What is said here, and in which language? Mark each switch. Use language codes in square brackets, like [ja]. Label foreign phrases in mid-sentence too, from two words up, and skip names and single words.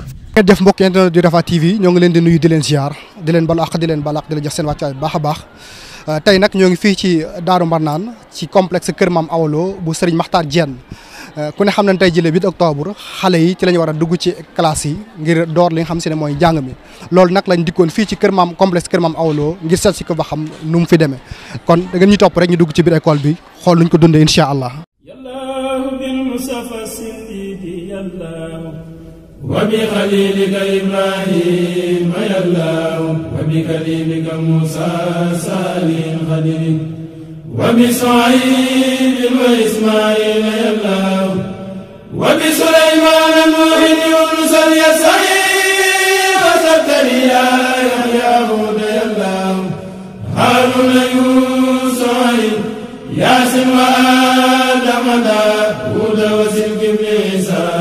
[wo] ngeen def mbokk internet di Rafah TV ñoo ngi leen di nuyu di leen ziar di leen balu àq di leen balaax di leen jox seen wàccuwaay bu baax a baax tey nag ñoo ngi fii ci Daaru Marnaan ci complexe Kër Maam Awa Lo bu Serigne Makhtar Diène ku ne xam nañ tey jëlee 8 octobre xale yi ci la ñu war a dugg ci classe yi ngir door li nga xam si ne mooy njàng mi loolu nag lañ dikkoon fii ci Kër Maam complexe Kër Maam Awa Lo ngir seet si ko ba xam nu mu fi demee kon da ngeen ñu topp rek ñu dugg ci biir école bi xool nuñ ko dundee [ar] إن شاء الله. وبخليلك إبراهيم يا الله وبكليمك موسى سالم خدر وبسعيد وإسماعيل يا الله وبسليمان نوح يونس اليسعين وزكريا يحيى هود يا الله هارون يوسف ياسين وآدم داود وسلك عيسى